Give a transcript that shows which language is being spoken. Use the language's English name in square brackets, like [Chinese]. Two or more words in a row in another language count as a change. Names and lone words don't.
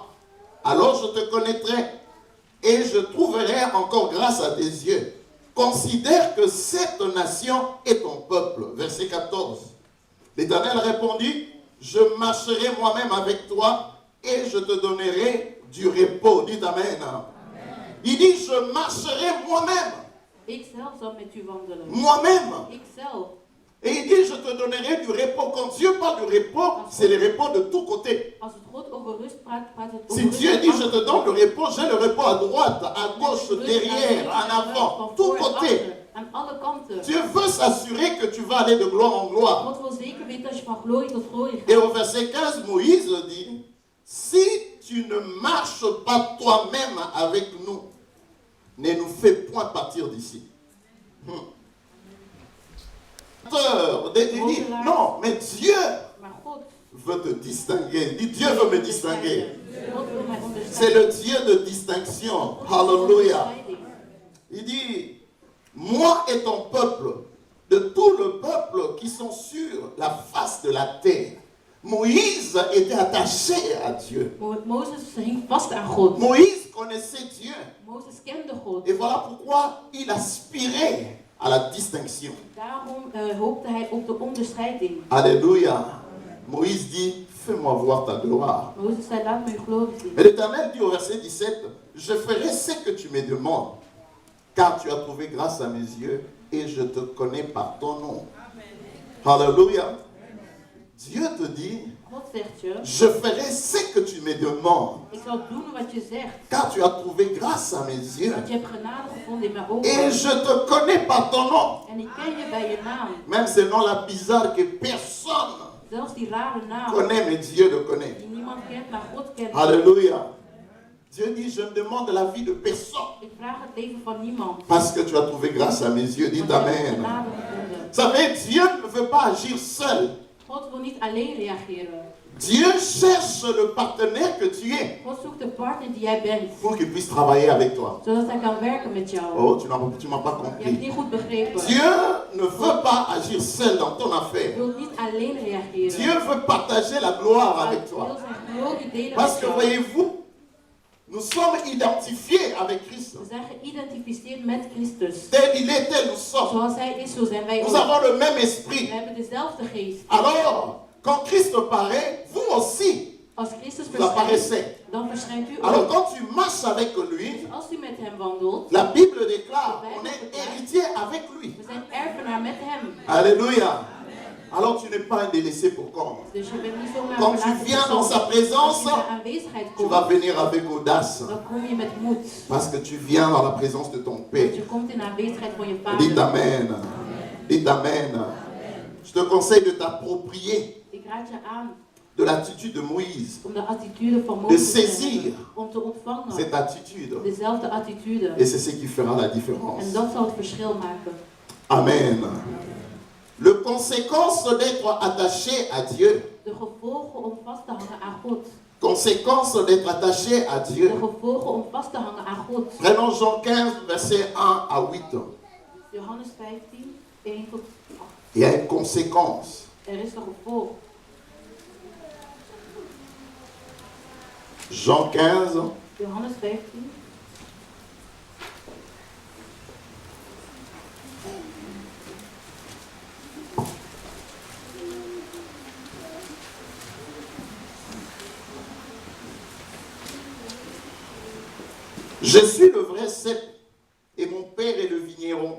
[French] Alors je te connaîtrai, et je trouverai encore grâce à tes yeux. Considère que cette nation est ton peuple. Verset 14. L'Éternel répondit, je marcherai moi-même avec toi et je te donnerai du repos. Dites Amen. Il dit, je marcherai moi-même. [Dutch] Ik zelf zal met u wandelen. [French] Moi-même. [Dutch] Ik zelf. [French] Et il dit, je te donnerai du repos. Quand Dieu parle du repos, c'est le repos de tous côtés. [Dutch] Als het God over rust praat, praat het over [French] Si [Dutch] rust [French] Dieu [Dutch] van [French] dit, je [Dutch] achter. [French] te donne le repos, j'ai le repos à droite, à gauche, derrière, en avant, [Dutch] Van [French] tous [Dutch] voor en [French] côtés. [Dutch] achter, aan alle kanten. [French] Dieu veut s'assurer que tu vas aller de gloire en gloire. [Dutch] God wil zeker weten dat je van glorie tot glorie [French] Et [Dutch] gaat. [French] au verset 15, Moïse dit, si tu ne marches pas toi-même avec nous, ne nous fais point partir d'ici. Il dit, non, mais Dieu [Dutch] Maar God [French] veut te distinguer. Il dit, Dieu veut me distinguer. [Dutch] God wil mij [French] C'est [Dutch] onderscheiden. [French] le Dieu de distinction. [Dutch] God wil [French] Alléluia. [Dutch] onderscheiding. [French] Il dit, moi et ton peuple, de tout le peuple qui sont sur la face de la terre, Moïse était attaché à Dieu. [Dutch] Mozes hing vast aan God. [French] Moïse connaissait Dieu. [Dutch] Mozes kende God. [French] Et voilà pourquoi il aspirait à la distinction. [Dutch] Daarom hoopte hij op de onderscheiding. [French] Alléluia. Moïse dit, fais-moi voir ta gloire. [Dutch] Mozes zei, laat me uw glorie zien. [French] Mais l'Éternel dit au verset 17, je ferai ce que tu me demandes, car tu as trouvé grâce à mes yeux et je te connais par ton nom. Alléluia. Dieu te dit, [Dutch] God zegt je, [French] je ferai ce que tu me demandes, [Dutch] ik zal doen wat je zegt. [French] car tu as trouvé grâce à mes yeux [Dutch] Want je hebt genade gevonden in mijn [French] et [Dutch] ogen. [French] je te connais par ton nom. [Dutch] En ik ken je bij je naam. [French] Même ce nom-là bizarre que personne [Dutch] Zelfs die rare naam. [French] connaît, mais Dieu le connaît. [Dutch] Die niemand kent, maar God kent. [French] Alléluia. Dieu dit, je ne demande la vie de personne, [Dutch] Ik vraag het leven van niemand. [French] parce que tu as trouvé grâce à mes yeux. Dites [Dutch] Want je hebt [French] Amen. [Dutch] genade gevonden. [French] Vous savez, Dieu ne veut pas agir seul. [Dutch] God wil niet alleen reageren. [French] Dieu cherche le partenaire que tu es [Dutch] God zoekt de partner die jij bent. [French] pour qu'il puisse travailler avec toi. [Dutch] Zodat hij kan werken met jou. [French] Oh, tu m'as pas [Dutch] Je hebt [French] compris. [Dutch] niet goed begrepen. [French] Dieu ne veut pas agir seul dans ton [Dutch] Je [French] affaire. [Dutch] wilt niet alleen reageren. [French] Dieu veut partager la gloire [Dutch] Maar [French] avec [Dutch] hij [French] toi. [Dutch] wil zijn glorie delen [French] Parce [Dutch] met [French] que [Dutch] jou. [French] voyez-vous, nous sommes identifiés avec Christ. [Dutch] We zijn geïdentificeerd met Christus. [French] Tel il est, tel nous sommes. [Dutch] Zoals hij is, zo zijn wij [French] Nous [Dutch] ook. [French] avons le même [Dutch] We [French] esprit. [Dutch] hebben dezelfde geest. [French] Alors, quand Christ paraît, vous aussi, [Dutch] Als Christus [French] vous [Dutch] verschijnt, [French] apparaissez. [Dutch] dan verschijnt u [French] Alors, [Dutch] ook. [French] quand tu marches avec lui, [Dutch] Als u met hem wandelt, [French] la Bible déclare qu'on est héritier avec lui. [Dutch] we zijn erfenaar met hem. [French] Alléluia. Alors, tu n'es pas un délaissé pour compte. [Dutch] Dus je bent niet zomaar [French] Quand [Dutch] een [French] tu [Dutch] verlaten [French] viens [Dutch] persoon. [French] dans sa présence, [Dutch] Als je in de aanwezigheid [French] tu [Dutch] komt, [French] vas venir avec audace. [Dutch] dan kom je met moed. [French] Parce que tu viens dans la présence de ton [Dutch] Want [French] Père. [Dutch] je komt in de aanwezigheid van je [French] Dites [Dutch] vader. [French] Amen. Dites Amen. Je te conseille de t'approprier [Dutch] Ik raad je aan [French] de l'attitude de Moïse. [Dutch] om de attitude van [French] De [Dutch] Mozes te [French] saisir [Dutch] hebben. Om te ontvangen. [French] cette attitude. [Dutch] Dezelfde attitude. [French] Et c'est ce qui fera la différence. [Dutch] En dat zal het verschil maken. [French] Amen. Le conséquence d'être attaché à Dieu. [Dutch] De gevolgen om vast te hangen aan God. [French] Conséquence d'être attaché à [Dutch] De [French] Dieu. [Dutch] gevolgen om vast te hangen aan God. [French] Prenons Jean 15, verset 1 à 8. [Dutch] Johannes 15, 1 tot 8. [French] Il y a une conséquence. [Dutch] Er is een gevolg. [French] Jean 15, [Dutch] Johannes 15. [French] je suis le vrai cep et mon Père est le vigneron.